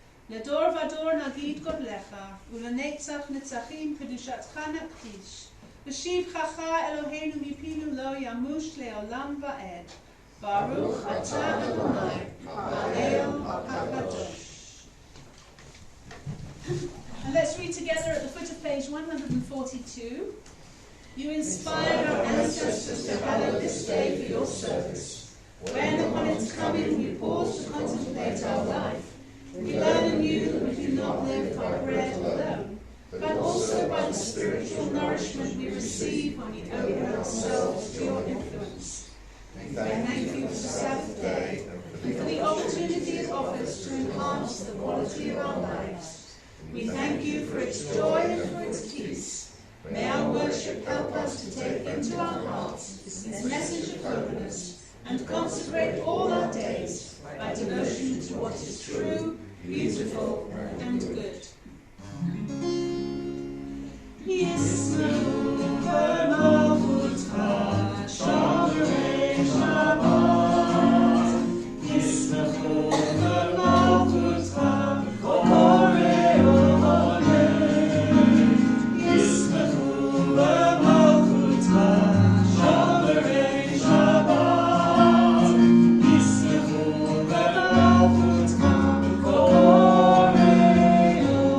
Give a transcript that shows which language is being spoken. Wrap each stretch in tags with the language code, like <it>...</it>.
<he>לדור ודור נגיד גודלך ולנצח נצחים קדושתך נכחיש. ושבחך אלוהינו מפינו לא ימוש לעולם ועד. ברוך אתה אדוני, האל הקדוש.</he> <en>And let's read together at the foot of page 142. You inspired our ancestors to hallow this day for your service. When upon its coming we pause to contemplate our life, we learn anew that we do not live by bread alone, but also by the spiritual nourishment we receive when we open ourselves to your influence. We thank you for the Sabbath day and for the opportunity it offers to enhance the quality of our lives. We thank you for its joy and for its peace. May our worship help us to take into our hearts its message of holiness and consecrate all our days by devotion to what is true, beautiful, and good.</en> <he>ישמחו במלכותך שומרי שבת, ישמחו במלכותך כל קוראי עולם, ישמחו במלכותך שומרי שבת, ישמחו במלכותך כל קוראי עולם.</he>